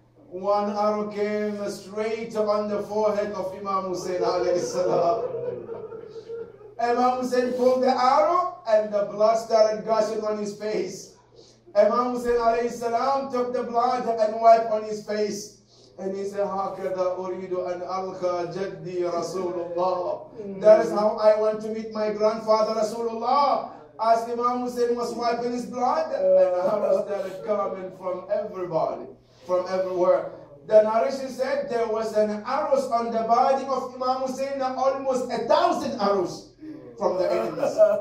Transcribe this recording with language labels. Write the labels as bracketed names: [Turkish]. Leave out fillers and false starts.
[English] One arrow came straight on the forehead of Imam Hussein alayhi salam. Imam Hussein pulled the arrow, and the blood started gushing on his face. Imam Hussein alayhi salam took the blood and wiped on his face. And he said, [Arabic] هَكَذَا أُرِيدُ أَنْ أَلْقَى جَدِّي رَسُولُ اللَّهِ. [English] That is how I want to meet my grandfather Rasulullah. As Imam Hussein was wiping his blood, and arrows started coming from everybody, from everywhere. The narration said there was an arrows on the body of Imam Hussein, almost 1,000 arrows from the enemies.